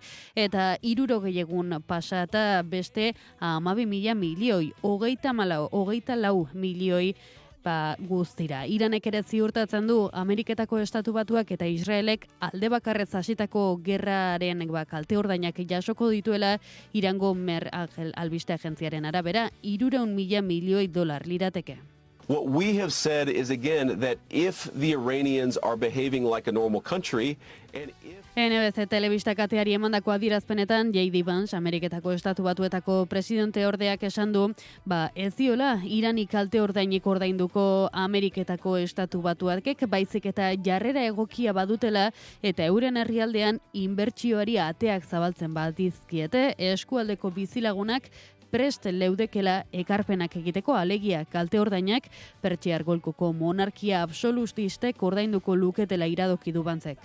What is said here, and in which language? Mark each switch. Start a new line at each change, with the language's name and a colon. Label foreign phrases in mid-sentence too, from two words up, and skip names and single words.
Basque: Eta 60 egun pasata beste 12.000 milioi, 34 milioi guztira. Iranek ere ziurtatzen du Ameriketako Estatu Batuak eta Israelek alde bakarrez hasitako gerraren kalte ordainak jasoko dituela Irango Mer albiste agentziaren arabera 300.000 milioi dolar lirateke.
English: What we have said is again that if the Iranians are behaving like a normal country and if
Basque: NBC telebista kateari emandako adierazpenetan J.D. Vance, Ameriketako Estatu Batuetako presidente ordeak esan du, ez diola Irani kalte ordainik ordainduko Ameriketako Estatu Batuakek, baizik eta jarrera egokia badutela eta euren herrialdean inbertsioari ateak zabaltzen badizkiete, eskualdeko bizilagunak prest leudekela ekarpenak egiteko, alegia kalte ordainak Pertsiar Golkoko monarkia absolutistek ordainduko luketela iradoki du Vancek.